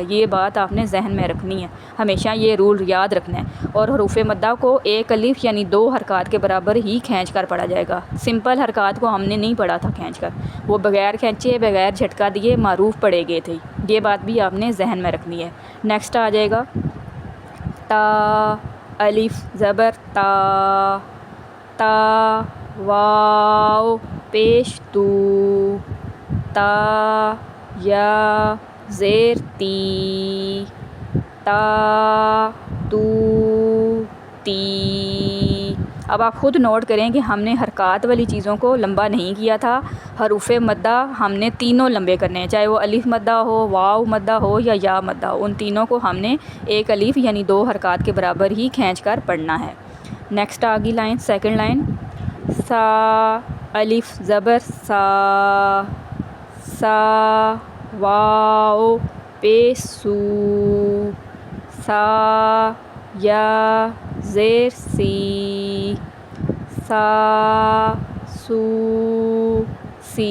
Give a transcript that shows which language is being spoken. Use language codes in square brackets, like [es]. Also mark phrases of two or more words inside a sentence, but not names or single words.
[ur] یہ بات آپ نے ذہن میں رکھنی ہے، ہمیشہ یہ رول یاد رکھنا ہے۔ اور حروف مدہ کو ایک الف یعنی 2 حرکات کے برابر ہی کھینچ کر پڑھا جائے گا۔ سمپل حرکات کو ہم نے نہیں پڑھا تھا کھینچ کر، وہ بغیر کھینچے بغیر جھٹکا دیے معروف پڑھے گئے تھے۔ یہ بات بھی آپ نے ذہن میں رکھنی ہے۔ نیکسٹ آ جائے گا تا، الف زبر تا، تا واو پیش تو، تا یا زیر تی، تا تو تی۔ اب آپ خود نوٹ کریں کہ ہم نے حرکات والی چیزوں کو لمبا نہیں کیا تھا، حروف مدہ ہم نے تینوں لمبے کرنے ہیں، چاہے وہ الف مدہ ہو، واو مدہ ہو یا مدہ ہو، ان تینوں کو ہم نے ایک الف یعنی 2 حرکات کے برابر ہی کھینچ کر پڑھنا ہے۔ نیکسٹ آگی لائن، [en] second line, [ur] سا الف زبر سا، سا واو پیش سو، سا یا زیر سی، سا سو سی۔